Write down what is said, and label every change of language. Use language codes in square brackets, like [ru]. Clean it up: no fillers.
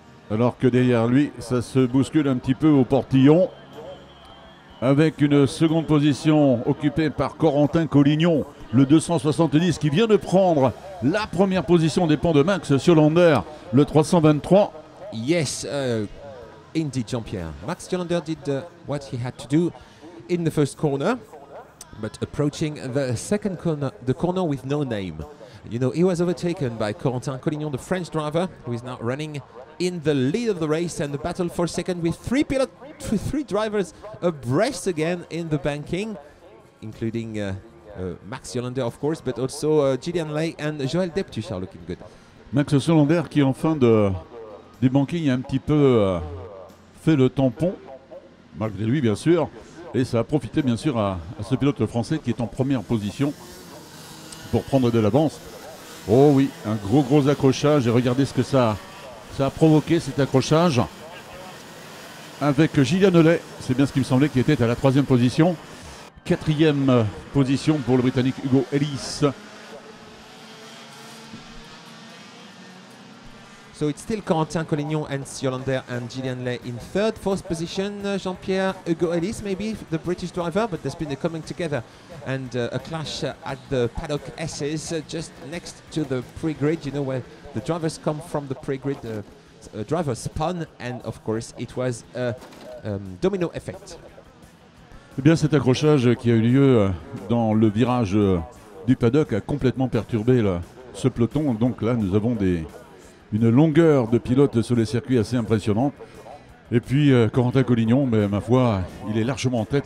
[fr] Alors que derrière lui, ça se bouscule un petit peu au portillon, avec une seconde position occupée par Corentin Collignon, le 270, qui vient de prendre la première position des ponts de Max Sjolander, le 323. [en] Yes, indeed, Jean-Pierre. Max Sjolander did what he had to do in the first corner, but approaching the second corner, the corner with no name. You know, he was overtaken by Corentin Collignon, the French driver, who is now running in the lead of the race, and the battle for second with three drivers abreast again in the banking, including Max Sjolander, of course, but also Gillian Lay and Joël Deptuche are looking good. [fr] Max Sjolander qui en fin de banking a un petit peu fait le tampon, malgré lui bien sûr, et ça a profité bien sûr à ce pilote français qui est en première position pour prendre de l'avance. Oh oui, un gros accrochage, et regardez ce que ça a provoqué, cet accrochage avec Gillian Lay, c'est bien ce qui me semblait, qui était à la 3e position. 4e position pour le Britannique Hugo Ellis. [en] So it's still Corentin Collignon and Sjolander and Gillian Lay in third. Fourth position, Jean-Pierre Hugo Ellis, maybe the British driver, but there's been a coming together and a clash at the paddock S's just next to the pre-grid, you know, where the drivers come from the pre-grid. Driver spun, and of course it was a domino effect. [fr] Eh bien, cet accrochage qui a eu lieu dans le virage du paddock a complètement perturbé ce peloton. Donc là, nous avons une longueur de pilote sur les circuits assez impressionnante. Et puis Corentin Collignon, mais ma foi, il est largement en tête.